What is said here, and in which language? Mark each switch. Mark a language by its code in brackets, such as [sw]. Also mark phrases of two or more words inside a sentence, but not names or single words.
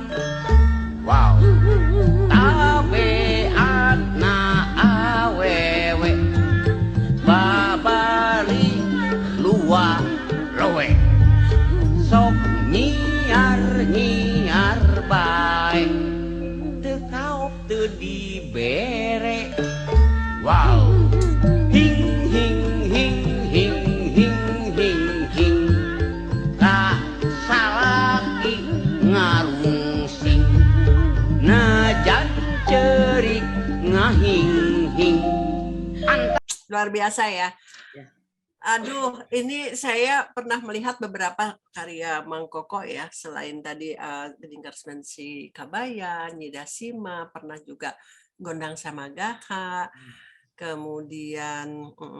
[su] Wow, tabeatna awewe babali luar lowe sok nyiar bae teu kaop teu dibere. Wow, hing hing hing hing hing hing hing tak salaki ngarungsing najan cerik ngahing hing. [id] Luar biasa ya. Ya. Aduh, ini saya pernah melihat beberapa karya Mang Koko ya, selain tadi Geding Karsmen si Kabayan, Nyidasima, pernah juga Gondang Samagaha, kemudian